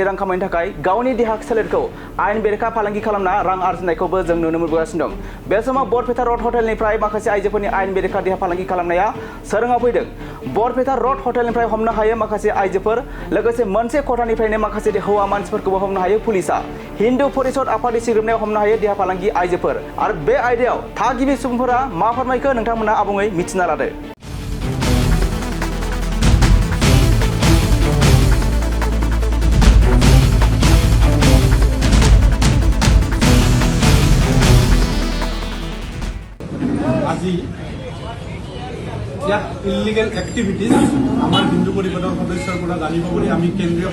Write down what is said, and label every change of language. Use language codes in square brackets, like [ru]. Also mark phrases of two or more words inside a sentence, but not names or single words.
[brx] रां खामायनो थाखाय गावनि देहा सोलेरखौ आयेन बेरेखा फालांगि खालामना रां आरजिनायखौबो जों नुनो मोनबोगासिनो दं बे समाव बरपेटा रड हटेलनिफ्राय माखासे आइजोफोरनि आयेन बेरेखा देहा फालांगि खालामनाया सोराङाव फैदों बरपेटा रड हटेलनिफ्राय हमनो हायो माखासे आइजोफोर लोगोसे मोनसे खथानिफ्रायनो माखासे हौवा मानसिफोरखौबो हमनो हायो पुलिसा हिन्दु परिषद आफादनि सिग्रोमनायाव हमनो हायो देहा फालांगि आइजोफोर आरो बे आयदायाव थागिबि सुबुंफोरा मा फोरमायखो नोंथांमोना आबुङै मिथिना लादो [as] আজি ইয়াত [en] illegal activities [as] আমাৰ হিন্দু পৰিষদৰ সদস্যৰ পৰা জানিব বুলি আমি কেন্দ্ৰীয়